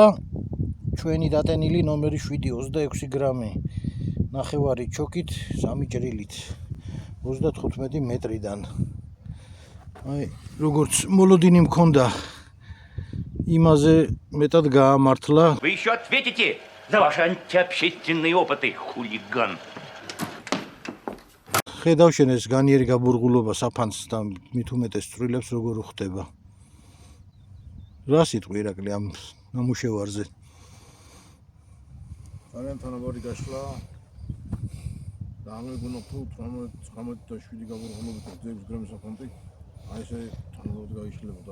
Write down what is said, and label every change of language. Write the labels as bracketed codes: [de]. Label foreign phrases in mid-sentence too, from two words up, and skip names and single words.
[ka] ჩვენი დატენილი ნომერი 7 26 გრამი. ნახევარი ჩოკით, 3 ჭრილით. 35 მეტრიდან. აი, როგორც მოლოდინი მქონდა, იმაზე მეტად გაამართლა. [ru] Вы еще ответите за ваши антиобщественные опыты, хулиган. [ka] ხედავ შენ ეს განიერი გაბურღულობა საფანს და მით უმეტეს წვრილებს როგორ უხდება. რა სიტყვი ირაკლი ამ ნამუშევარზე? ძალიან თანაბარი გაშლა. და ამეგონა თუ 19-7 გაბურღულობით 26 გრამის საფანტი აი ესე თანაბარად გაიშლებოდა.